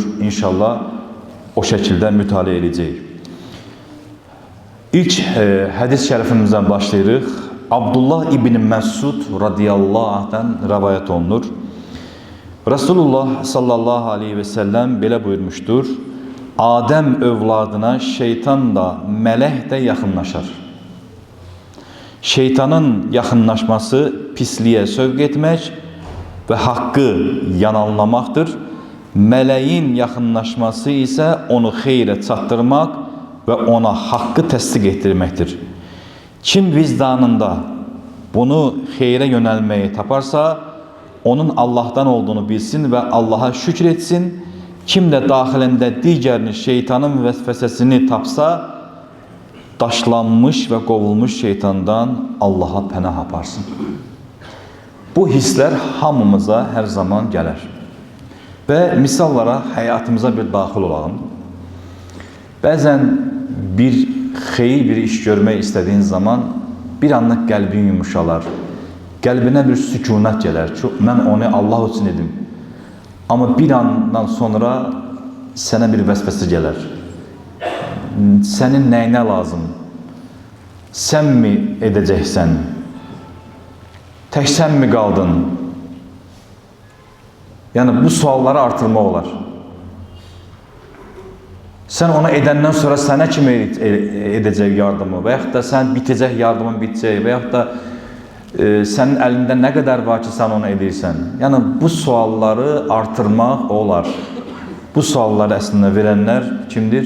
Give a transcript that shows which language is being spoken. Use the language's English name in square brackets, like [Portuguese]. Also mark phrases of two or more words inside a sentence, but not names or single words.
[Azerbaijani] İnşallah [Turkish] o şekilde [Azerbaijani] mütaliə edəcəyik. İlk hadis şərifimizdən başlayırıq. Abdullah İbn Mesud [Arabic] رضي الله عنه'dan [Azerbaijani] rivayet olunur. Resulullah [Arabic] صلى الله عليه وسلم [Azerbaijani] belə buyurmuştur. Adem övladına şeytan da, mələk də yaxınlaşar. Şeytanın yaxınlaşması pisliğe sövq etmək ve hakkı yananlamaqdır. Mələyin yaxınlaşması ise onu xeyrə çatdırmaq ve ona hakkı təsdiq etdirməkdir. Kim vicdanında bunu xeyrə yönəlməyi taparsa, onun Allah'tan olduğunu bilsin ve Allah'a şükür etsin. Kim de daxilində digərini şeytanın vəsvəsəsini tapsa, daşlanmış ve kovulmuş şeytandan Allah'a pənah aparsın. Bu hisler hamımıza [Turkish] her zaman [Azerbaijani] gələr. Ve misallara hayatımıza bir daxil olalım. Bəzən bir xeyir bir iş görmək [Turkish] istediğin zaman bir anlık [Azerbaijani] qəlbin yumuşalar. Qəlbinə bir sükunət gələr. Mən onu Allah için edim. [Turkish] Ama bir andan sonra [Azerbaijani] sənə bir vəsvəsə gələr. [Turkish] Senin neyine lazım? Sen mi edeceksen? Tek sen mi kaldın? [Azerbaijani] Yəni bu sualları artırmaq olar. Sən ona edəndən sonra sənə kim edəcək yardımı və yaxud da sən bitəcək yardımın bitəcək və yaxud da sənin əlində nə qədər var ki, sən onu edirsən. Yəni bu sualları artırmaq olar. Bu sualları əslində verənlər kimdir?